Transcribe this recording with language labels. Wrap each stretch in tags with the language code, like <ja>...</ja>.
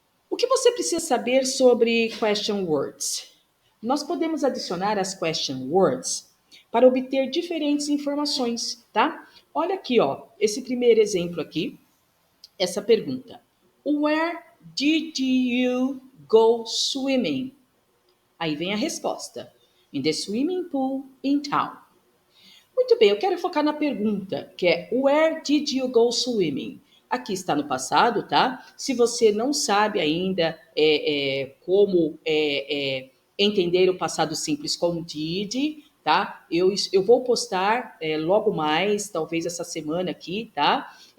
<pt>O que você precisa saber sobre question words? Nós podemos adicionar as question words para obter diferentes informações, tá? Olha aqui, ó, esse primeiro exemplo aqui, essa pergunta.</pt> <en>Where did you go swimming?</en> <pt>Aí vem a resposta.</pt> <en>In the swimming pool in town.</en> <pt>Muito bem, eu quero focar na pergunta, que é</pt> <en>Where did you go swimming?</en> <pt>Aqui está no passado, tá? Se você não sabe ainda como entender o passado simples com did, tá? Eu vou postar logo mais, talvez essa semana aqui, tá?</pt>